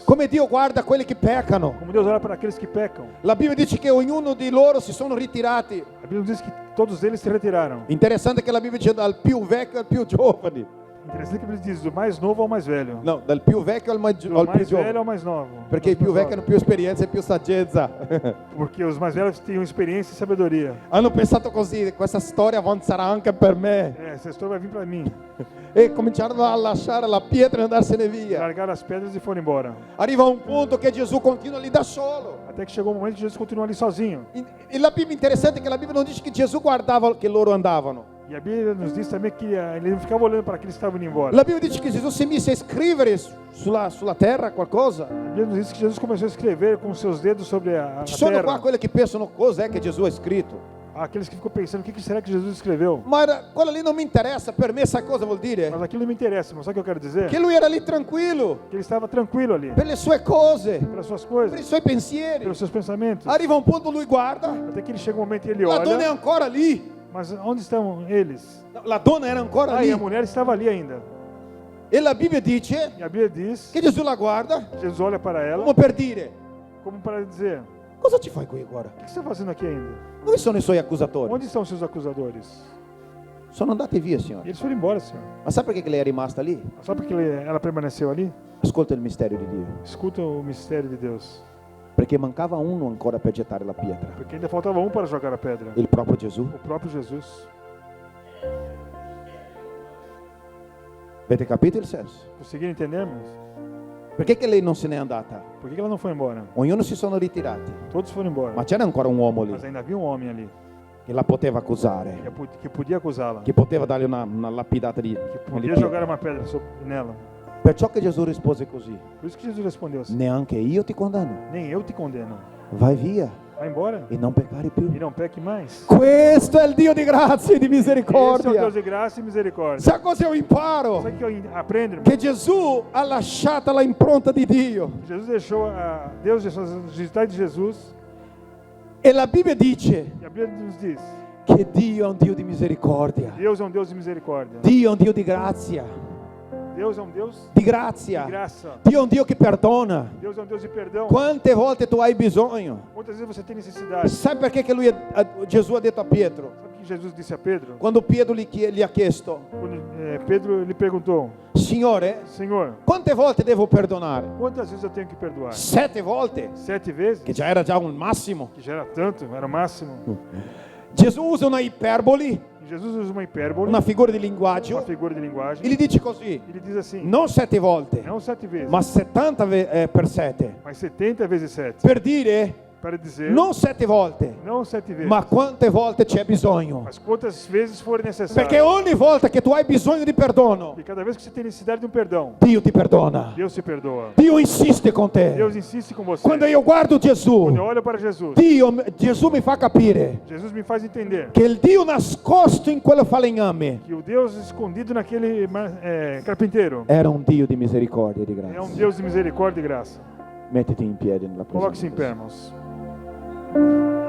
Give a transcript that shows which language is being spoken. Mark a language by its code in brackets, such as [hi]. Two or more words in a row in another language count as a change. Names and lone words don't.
[it] come Dio guarda quelli che peccano. [pt] Como Deus olha para aqueles que pecam. [it] La Bibbia dice che ognuno di loro si sono ritirati. [pt] A Bíblia diz que todos eles se retiraram. [it] Interessante che la Bibbia dice dal più vecchio al più giovane. [pt] Interessante que a Bíblia diz do mais novo ao mais velho. [it] No, dal più vecchio al, [pt] Do [it] al più [pt] mais velho [it] giovane. [pt] ao mais novo. [it] Perché i più vecchi hanno più esperienza e più saggezza. [pt] Porque os mais velhos tinham experiência e sabedoria. [it] Hanno pensato così, questa storia avanzerà anche per me. [pt] Essa história vai vir para mim. [it] E cominciarono a lasciare la pietra e andarsene via. [pt] Largaram as pedras e foram embora. [it] Arriva un punto che Gesù continua lì da solo. [pt] Até que chegou o momento que Jesus continua ali sozinho. [it] E la Bibbia interessante è che la Bibbia non dice che Gesù guardava che loro andavano. [pt] E a Bíblia nos diz também que ele não ficava olhando para aqueles que estavam indo embora. [it] La Bibbia dice che Gesù si mise a scrivere sulla terra qualcosa. [pt] A Bíblia nos diz que Jesus começou a escrever com seus dedos sobre a [it] Ci sono qua [pt] terra. [it] quelli che pensano cos'è che Gesù ha scritto. [pt] Aqueles que ficam pensando o que será que Jesus escreveu. [it] Ma quello lì non mi interessa, per me sai cosa vuol dire? [pt] Mas aquilo não me interessa, mas sabe o que eu quero dizer? [it] Che lui era lì tranquillo, [pt] Que ele estava tranquilo ali, [it] per le sue cose, [pt] pelas suas [it] per i [pt] coisas, [it] suoi pensieri. [pt] pelos seus pensamentos. [it] Arriva un punto, lui guarda, [pt] Até que ele chega um momento e ele [it] la donna è [pt] olha, [it] ancora lì. [pt] mas onde estão eles? [it] La donna era ancora [pt] Ah, e [it] lì. [pt] a mulher estava ali ainda. [it] E la Bibbia dice [pt] E a Bíblia diz [it] che Gesù la guarda [pt] Jesus olha para ela [it] come per dire: [pt] como para dizer: [it] cosa ci fai qui ora? [pt] o que você está fazendo aqui ainda? [it] Dove sono i suoi accusatori? [pt] Onde estão os seus acusadores? [it] Sono andati via, [pt] E [it] Signore. [pt] eles foram embora, Senhor. [it] Ma sai perché che lei è rimasta lì? [pt] Sabe por que ela permaneceu ali? [it] Ascolta il mistero di Dio. [pt] Escuta o mistério de Deus. [it] Perché mancava uno ancora per gettare la pietra. [pt] Porque ainda faltava um para jogar a pedra. [it] Il proprio Gesù. [pt] O próprio Jesus. [it] Avete capito il senso? [pt] Conseguiram entendermos? [it] Perché che lei non se n'è andata? [pt] Por que ela não foi embora? [it] Ognuno si sono ritirati. [pt] Todos foram embora. [it] Ma c'era ancora un uomo lì [pt] Mas ainda havia um homem ali. [it] che la poteva accusare, [pt] que podia acusá-la, [it] che poteva dargli una lapidata di [pt] que [it] con le [pt] podia [it] pietre. [pt] jogar uma pedra nela. [it] Perciò che Gesù rispose così: [pt] Por isso que Jesus respondeu assim: [it] neanche io ti condanno, [pt] nem eu te condeno. [it] vai via [pt] Vai embora [it] e non peccare più. [pt] e não peque mais. [it] Questo è il Dio di grazia e di [pt] Esse é o [it] misericordia. [pt] Deus de graça e misericórdia. [it] Sa cosa io imparo? [pt] Sabe o que eu aprendo, irmão? [it] Che Gesù ha lasciato la impronta di Dio. [pt] Deus deixou as digitais de Jesus, [it] E la Bibbia dice [pt] e a Bíblia nos diz: [it] che Dio è un Dio di misericordia. [pt] Deus é um Deus de misericórdia. [it] Dio è un Dio di grazia. [pt] Deus é um Deus [it] Di [pt] de [it] grazia. [pt] graça. [it] Dio è un Dio che perdona. [pt] Deus é um Deus de perdão. [it] Quante volte tu hai bisogno? [pt] Quantas vezes você tem necessidade? [it] Sai perché che Gesù ha detto a Pietro? [pt] Sabe o que Jesus disse a Pedro? [it] Quando Pietro gli ha chiesto: [pt] Quando Pedro lhe perguntou: [it] Signore, [pt] Senhor, [it] quante volte devo perdonare? [pt] quantas vezes eu tenho que perdoar? [it] 7 volte? [pt] 7 vezes? [it] Che già era già un massimo. [pt] Que já era tanto, era o máximo. [it] Gesù usa una iperboli, [pt] E Jesus usa uma hipérbole, [it] una figura di [pt] uma [it] linguaggio, [pt] figura de linguagem, [it] e gli dice così: [pt] ele diz assim: [it] non 7 volte, [pt] não 7 vezes, [it] ma 70 per 7. [pt] mas 70 vezes 7. [it] Per dire [pt] Para dizer, [it] non 7 volte, [pt] não 7 vezes, [it] ma quante volte c'è bisogno. [pt] mas quantas vezes forem necessárias. [it] Perché ogni volta che tu hai bisogno di perdono, [pt] E cada vez que você tem necessidade de um perdão, [it] Dio ti perdona. [pt] Deus se perdoa. [it] Dio insiste con te. [pt] Deus insiste com você. [it] Quando io guardo [pt] Quando eu [it] Gesù, [pt] olho para Jesus, [it] Gesù mi fa capire [pt] Jesus me faz entender [it] che il Dio nascosto in quello falegname [pt] que o Deus escondido naquele carpinteiro [it] era un Dio di misericordia e di [pt] é um [it] grazia. [pt] Deus de misericórdia e graça. [it] Mettiti in piedi nella [pt] Coloque-se [it] presenza [pt] em [it] di [pt] pé, [it] Gesù. [pt] irmãos.